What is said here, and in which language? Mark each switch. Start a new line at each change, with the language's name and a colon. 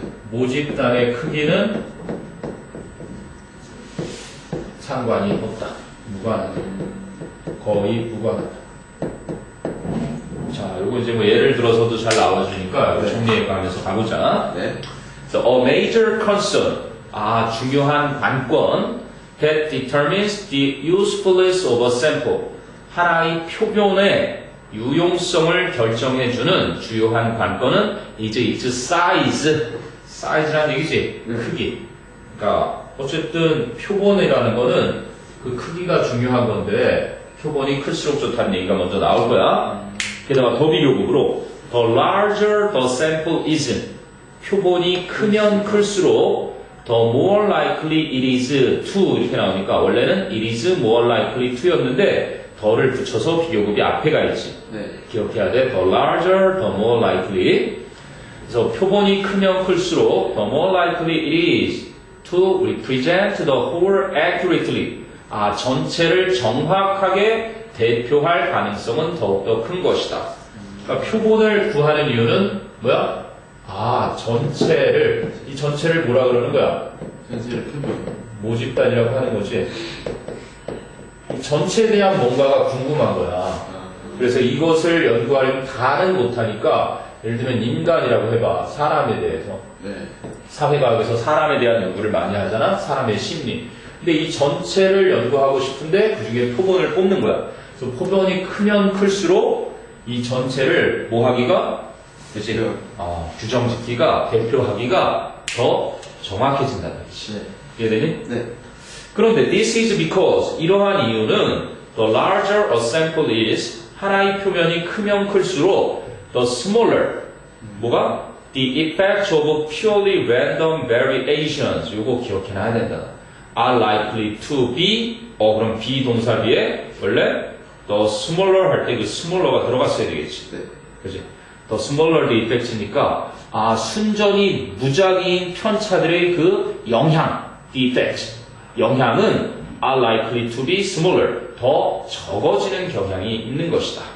Korean: 모집단의 크기는 상관이 없다. 무관하다. 거의 무관하다. 자, 요거 이제 뭐 예를 들어서도 잘 나와주니까 네. 정리해가면서 가보자. 네.
English: So, a major concern,
Korean: 중요한 관건
English: that determines the usefulness of a sample.
Korean: 하나의 표본의 유용성을 결정해주는 주요한 관건은
English: is its size.
Korean: size라는 얘기지, 크기. 그러니까 어쨌든 표본이라는 거는 그 크기가 중요한 건데 표본이 클수록 좋다는 얘기가 먼저 나올 거야. 게다가 더 비교급으로
English: the larger the sample is.
Korean: 표본이 크면 클수록
English: the more likely it is to
Korean: 이렇게 나오니까 원래는
English: it is more likely to
Korean: 였는데 더를 붙여서 비교급이 앞에 가 있지. 네. 기억해야 돼.
English: The larger, the more likely.
Korean: 그래서 표본이 크면 클수록
English: the more likely it is to represent the whole accurately.
Korean: 전체를 정확하게 대표할 가능성은 더욱더 큰 것이다. 그러니까 표본을 구하는 이유는 뭐야? 전체를, 이 전체를 뭐라 그러는 거야? 전체를 표본. 모집단이라고 하는 거지. 이 전체에 대한 뭔가가 궁금한 거야. 그래서 이것을 연구하려면 다는 못하니까 예를 들면 인간이라고 해봐. 사람에 대해서. 네. 사회과학에서 사람에 대한 연구를 많이 하잖아. 사람의 심리. 근데 이 전체를 연구하고 싶은데 그 중에 표본을 뽑는 거야. 그래서 표본이 크면 클수록 이 전체를 뭐 하기가? 그치? 규정짓기가, 대표하기가 더 정확해진다는 거지. 네. 이해되니? 네. 그런데
English: this is because
Korean: 이러한 이유는
English: the larger a sample is
Korean: 하나의 표면이 크면 클수록
English: the smaller
Korean: 뭐가?
English: the effect of purely random variations
Korean: 요거 기억해놔야 된다.
English: are likely to be
Korean: 그럼 be 동사비에 원래 the smaller 할 때 그 smaller가 들어갔어야 되겠지. 네. 그지?
English: the smaller the effect
Korean: 이니까 순전히 무작위인 편차들의 그 영향
English: the effect
Korean: 영향은
English: are likely to be smaller
Korean: 더 적어지는 경향이 있는 것이다.